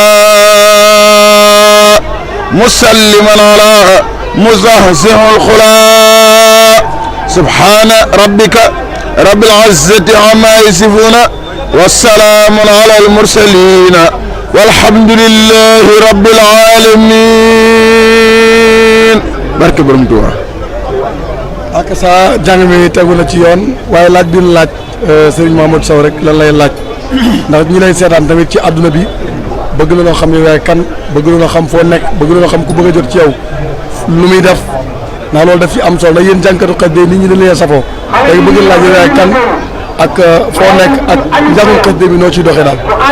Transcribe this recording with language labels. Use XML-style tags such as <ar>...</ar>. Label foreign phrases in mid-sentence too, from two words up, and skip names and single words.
<ar>مسلما على مزهزه الخلاق سبحان ربك رب العزة عما يصفون والسلام على المرسلين والحمد لله رب العالمين</ar> <wo>barke Borom Tuubaa ak sa jàng mi tegu na ci yoon waaye laaj bi ñu laaj Serigne Mouhamed Sow rek lan lay laaj ndax ñi lay seetaan tamit ci àdduna bi bëgg na loo xam ne waaye kan bëgg na loo xam foo nekk bëgg na loo xam ku bëgg a jot ci yow lu muy def ndax loolu daf fi am solo ndax yéen jànkatu xasida nit ñi dañ leen safoo léegi bëgg na laaj waaye kan ak foo nekk ak njàngum xasida bi noo ciy doxee daal.</wo>